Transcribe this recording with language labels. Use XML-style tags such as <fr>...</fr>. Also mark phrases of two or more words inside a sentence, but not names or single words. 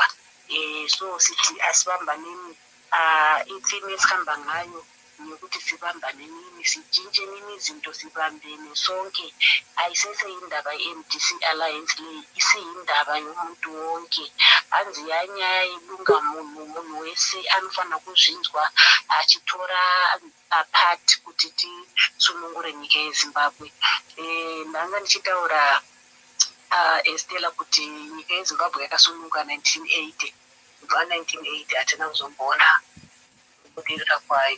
<nd>So sithi asibambaneni, ithini esihamba ngayo ngokuthi sibambaneni, sijintsheni izinto, sibambene sonke. Ayiseseyindaba ye-MDC Alliance le, isiyindaba yomuntu wonke.</nd> <sn>Anziyanya ilunga munhu wese anofana kuzvinzwa achitora apart kuti tisunungure nyika yeZimbabwe. Ndanga ndichitaura Estela kuti nyika yeZimbabwe yakasununguka 1980. Kubva 1980 hatina kuzombona kubudirira kwayo.</sn>